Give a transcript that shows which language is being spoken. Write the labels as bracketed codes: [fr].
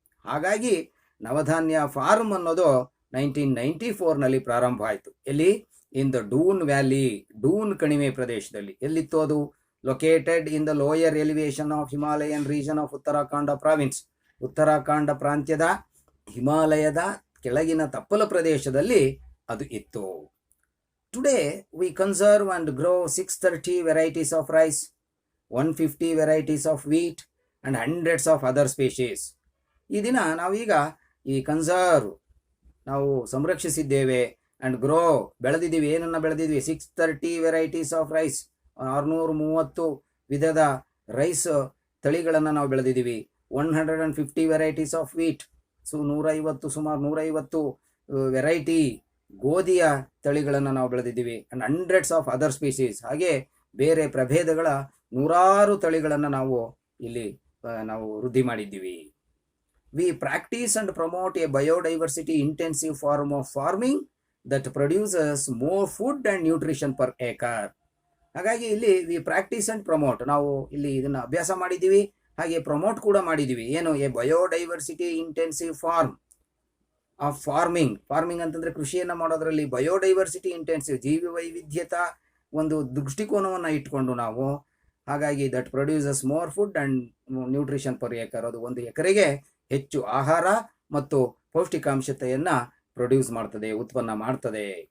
[kn] ಹಾಗಾಗಿ ನವಧಾನ್ಯ ಫಾರ್ಮ್ ಅನ್ನೋದು 1994ನಲ್ಲಿ ಪ್ರಾರಂಭ ಆಯಿತು. ಎಲ್ಲಿ? [en] in the Doon valley, [kn] Doon ಕಣಿವೆ ಪ್ರದೇಶದಲ್ಲಿ. ಎಲ್ಲಿತ್ತು ಅದು? [en] Located in the lower elevation of Himalayan region of Uttarakhand province. [kn] Uttarakhand ಪ್ರಾಂತ್ಯದ ಹಿಮಾಲಯದ ಕೆಳಗಿನ ತಪ್ಪಲ ಪ್ರದೇಶದಲ್ಲಿ ಅದು ಇತ್ತು. [en] Today we conserve and grow 630 varieties of rice, 150 varieties of wheat and hundreds of other species. [kn] ಈ ದಿನ ನಾವೀಗ ಈ ಕನ್ಸರ್ವ್ ನಾವು ಸಂರಕ್ಷಿಸಿದ್ದೇವೆ ಅಂಡ್ ಗ್ರೋ ಬೆಳೆದಿದ್ದೀವಿ. ಏನನ್ನ ಬೆಳೆದಿದ್ವಿ? [en] 630 varieties of rice, [kn] 630 ವಿಧದ ರೈಸ್ ತಳಿಗಳನ್ನು ನಾವು ಬೆಳೆದಿದ್ದೀವಿ. [en] 150 varieties of wheat, [kn] ಸುಮಾರು 150 ವೆರೈಟಿ ಗೋಧಿಯ ತಳಿಗಳನ್ನು ನಾವು ಬೆಳೆದಿದ್ದೀವಿ. [en] and hundreds of other species, [kn] ಹಾಗೆ ಬೇರೆ ಪ್ರಭೇದಗಳ 100 ತಳಿಗಳನ್ನು ನಾವು ಇಲ್ಲಿ ನಾವು ವೃದ್ಧಿ ಮಾಡಿದ್ದೀವಿ. [en] We practice and promote a biodiversity intensive form of farming that produces more food and nutrition per acre. [kn] ಹಾಗಾಗಿ ಇಲ್ಲಿ [en] we practice and promote, [kn] ನಾವು ಇಲ್ಲಿ ಇದನ್ನ ಅಭ್ಯಾಸ ಮಾಡಿದ್ದೀವಿ, ಹಾಗೆ ಪ್ರಮೋಟ್ ಕೂಡ ಮಾಡಿದ್ದೀವಿ. ಏನು? [en] a biodiversity intensive form of farming [kn] ಅಂತಂದ್ರೆ ಕೃಷಿಯನ್ನು ಮಾಡೋದ್ರಲ್ಲಿ ಬಯೋಡೈವರ್ಸಿಟಿ ಇಂಟೆನ್ಸಿವ್, ಜೀವಿ ವೈವಿಧ್ಯತ ಒಂದು ದೃಷ್ಟಿಕೋನವನ್ನು ಇಟ್ಕೊಂಡು ನಾವು, ಹಾಗಾಗಿ [en] that produces more food and nutrition per acre, [kn] ಅದು ಒಂದು ಎಕರೆಗೆ ಹೆಚ್ಚು ಆಹಾರ ಮತ್ತು ಪೌಷ್ಟಿಕಾಂಶತೆಯನ್ನು ಪ್ರೊಡ್ಯೂಸ್ ಮಾಡ್ತದೆ, ಉತ್ಪನ್ನ ಮಾಡ್ತದೆ.